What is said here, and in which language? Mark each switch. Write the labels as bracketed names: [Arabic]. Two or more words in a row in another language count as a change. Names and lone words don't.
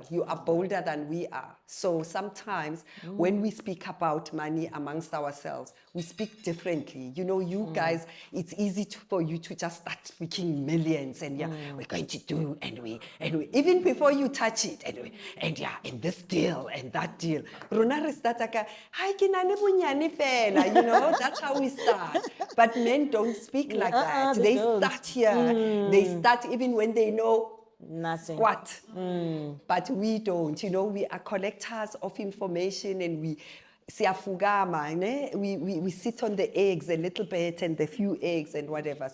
[English] You are bolder than we are. So sometimes when we speak about money amongst ourselves, we speak differently. You know, you guys, it's easy for you to just start speaking millions and we're going to do, and we even before you touch it, and this deal and that deal. [Southern Sotho] Rona re start ka, "Hai ke na le bonyane fela," [English] you know, that's how we start. But men don't speak like that. they They don't. start here. They start even when they know Nothing. squat. But we don't. You know, we are collectors of information, and we siyafugama, ne? We sit on the eggs a little bit and the few eggs and whatever.